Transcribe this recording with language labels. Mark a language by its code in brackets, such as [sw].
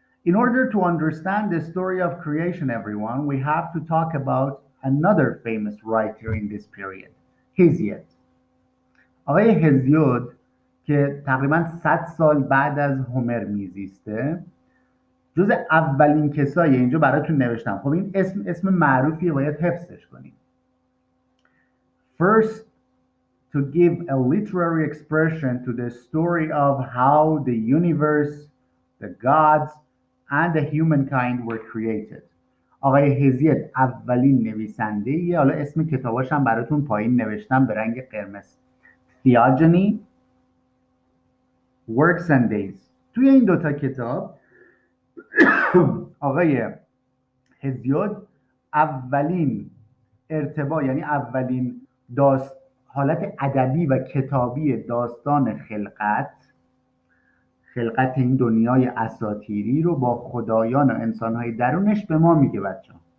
[en] In order to understand the story of creation, everyone, we have to talk about another famous writer in this period, Hesiod. [fa] آقای هزیود که تقریبا 100 سال بعد از هومر میزیسته، جز اولین کسایی، اینجا براتون نوشتم، خب این اسم معروفیه، باید حفظش کنیم. [en] First, to give a literary expression to the story of how the universe, the gods, and the humankind were created. [fa] آقای هزیود اولین نویسنده‌ایه. حالا اسم کتاباش هم براتون پایین نوشتم به رنگ قرمز. [en] Theogony, Works and Days. [fa] توی این دوتا کتاب آقای هزیود اولین ارتباط، یعنی اولین حالت ادبی و کتابی داستان خلقت این دنیای اساطیری رو با خدایان و انسانهای درونش به ما میگه بچه.